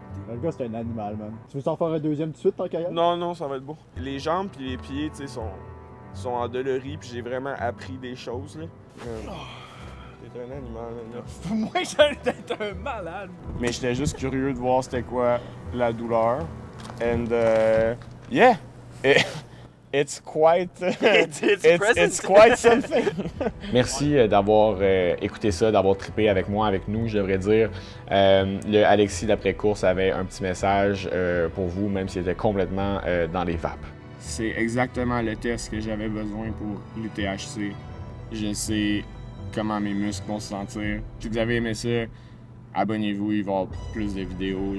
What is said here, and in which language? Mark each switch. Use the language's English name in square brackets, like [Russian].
[French] Le gars, c'est un animal, man. Tu veux t'en faire un deuxième tout de suite, tant qu'à y aller? Non, ça va être beau. Les jambes puis les pieds, tu sais, sont endoloris, puis j'ai vraiment appris des choses, là. T'es un animal, là. Moi, j'allais être un malade. Mais j'étais juste curieux de voir c'était quoi la douleur. [English] And yeah, it's quite it's quite something. [French] Merci d'avoir écouté ça, d'avoir trippé avec moi, avec nous, je devrais dire. Le Alexis d'après-course avait un petit message pour vous, même s'il était complètement dans les vapes. C'est exactement le test que j'avais besoin pour l'UTHC. Je sais comment mes muscles vont se sentir. Si vous avez aimé ça, abonnez-vous, il va y avoir plus de vidéos.